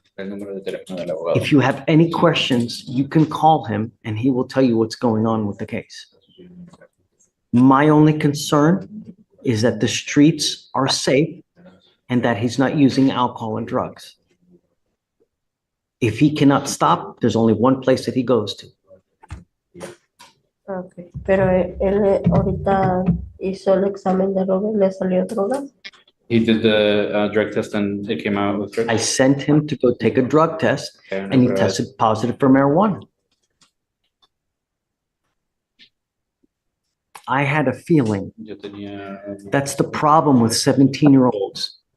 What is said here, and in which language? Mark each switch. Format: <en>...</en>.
<en>If you have any questions, you can call him and he will tell you what's going on with the case. My only concern is that the streets are safe and that he's not using alcohol and drugs. If he cannot stop, there's only one place that he goes to. Okay.</en> <es>Pero él ahorita hizo el examen de droga y le salió droga.</es> <en>He did the drug test and it came out with drugs. I sent him to go take a drug test and he tested positive for marijuana. I had a feeling that's the problem with 17-year-olds.</en>